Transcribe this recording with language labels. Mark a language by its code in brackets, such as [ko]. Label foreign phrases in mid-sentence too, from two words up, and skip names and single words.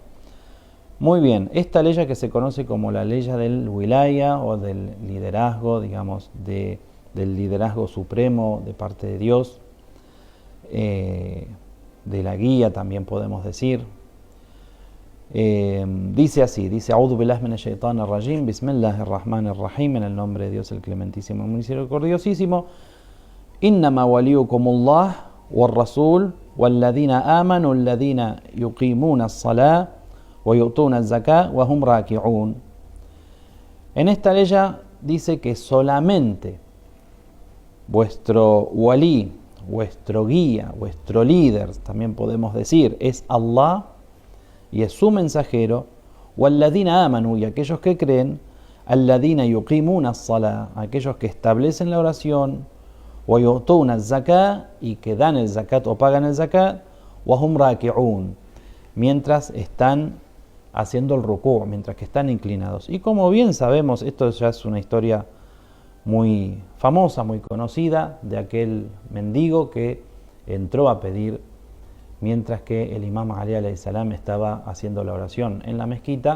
[es] Muy bien, esta aleya que se conoce como la aleya del Wilaya o del liderazgo, digamos, del liderazgo supremo de parte de Dios, de la guía también podemos decir. Dice así, dice [ar] أعوذ بالله من الشيطان الرجيم، بسم الله الرحمن الرحيم, [es] en el nombre de Dios el clementísimo y misericordiosísimo. [ar] إنما وليكم الله والرسول والذين آمنوا الذين يقيمون الصلاة ويؤتون الزكاة وهم راكعون. [es] En esta ley dice que solamente vuestro wali, vuestro guía, vuestro líder, también podemos decir, es Allah y es su mensajero, [ar] والذين آمنوا, [es] y aquellos que creen, [ar] الذين يقيمون الصلاة, [es] aquellos que establecen la oración, [ar] ويؤتون الزكاة, [es] y que dan el zakat o pagan el zakat, [ar] وهم راكعون, [es] mientras están haciendo el ruku', mientras que están inclinados. Y como bien sabemos, esto ya es una historia muy famosa, muy conocida, de aquel mendigo que entró a pedir mientras que el Imam Ali [ar] عليه السلام [es] estaba haciendo la oración en la mezquita.